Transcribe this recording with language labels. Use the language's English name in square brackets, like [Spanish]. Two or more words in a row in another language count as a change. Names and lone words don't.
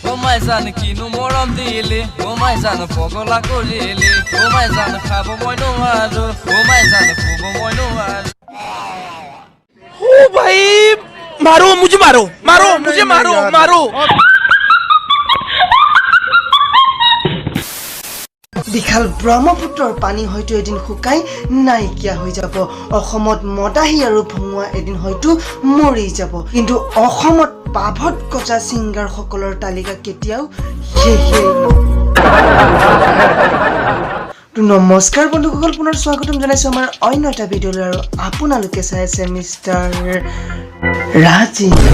[Assamese] ওমাই জান কিনো মৰম দিলে ওমাই জান পগলা কৰিলে ওমাই জান খাব মই নোৱাৰো ওমাই জান শুব মই নোৱাৰো [Hindi] ओ भाई मारो मुझे मारो मारो मुझे मारो मारो [Assamese] বিশাল ব্ৰহ্মপুত্ৰৰ পানী হয়তো এদিন শুকাই নাইকিয়া হৈ যাব অসমত মদাহী আৰু ভঙুৱা এদিন হয়তো মৰি যাব কিন্তু অসমত পাভত গজা সিংগাৰ সকলৰ তালিকা কেতিয়াও শেষ নমস্কাৰ বন্ধুসকল পুনৰ স্বাগতম জনাইছো আমাৰ অন্য এটা ভিডিঅ'লৈ আৰু আপোনালোকে চাই আছে মিষ্টাৰ ৰাজীৱ